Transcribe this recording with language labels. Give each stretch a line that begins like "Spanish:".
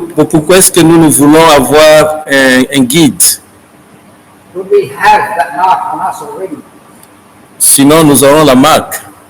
French: pourquoi est-ce que nous voulons avoir un guide?
English: Would we have that mark on us already?
French: Sinon, nous aurons la marque.